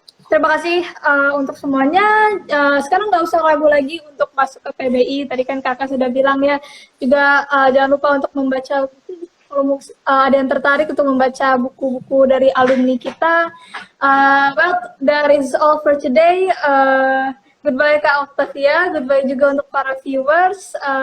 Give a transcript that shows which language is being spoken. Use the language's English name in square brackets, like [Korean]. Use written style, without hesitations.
[Indonesian] Terima kasih untuk semuanya. Sekarang nggak usah ragu lagi untuk masuk ke PBI. Tadi kan Kakak sudah bilang ya. Juga jangan lupa untuk membaca, kalau ada yang tertarik untuk membaca buku-buku dari alumni kita. [English] Well, that is all for today. Goodbye Kak Octavia. [Indonesian] Goodbye juga untuk para viewers.